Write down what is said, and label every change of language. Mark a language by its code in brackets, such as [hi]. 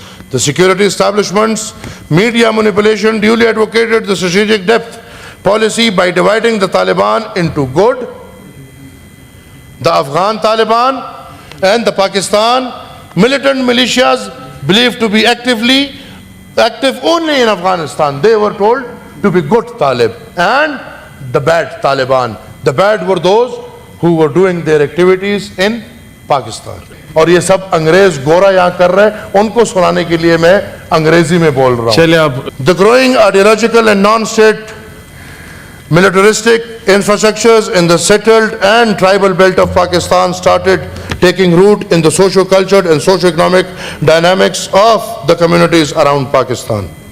[en] The security establishment's media manipulation duly advocated the strategic depth policy by dividing the Taliban into good, the Afghan Taliban, and the Pakistan militant militias believed to be active only in Afghanistan. They were told to be good Talib, and the bad Taliban. The bad were those who were doing their activities in Pakistan. [hi] और ये सब अंग्रेज गोरा यहाँ कर रहे हैं, उनको सुनाने के लिए मैं अंग्रेजी में बोल रहा हूँ. [en] The growing ideological and non-state militaristic infrastructures in the settled and tribal belt of Pakistan started taking root in the socio-cultural and socio-economic dynamics of the communities around Pakistan.